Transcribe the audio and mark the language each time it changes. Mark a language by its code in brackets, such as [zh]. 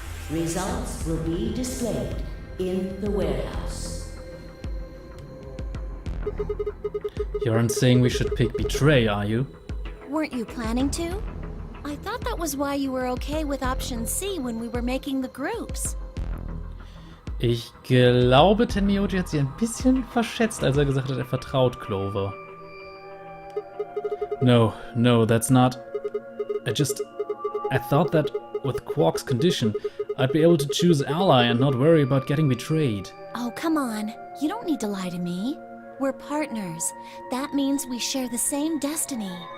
[en] Results will be displayed in the warehouse. You aren't saying we should pick Betray, are you? Weren't you planning to? I thought that was why you were okay with option C when we were making the groups. [de] Ich glaube, Tenmyoji hat sich ein bisschen verschätzt, als er gesagt hat, er vertraut Clover. [en] No, that's not... I thought that with Quark's condition, I'd be able to choose ally and not worry about getting betrayed. Oh, come on. You don't need to lie to me. We're partners. That means we share the same destiny.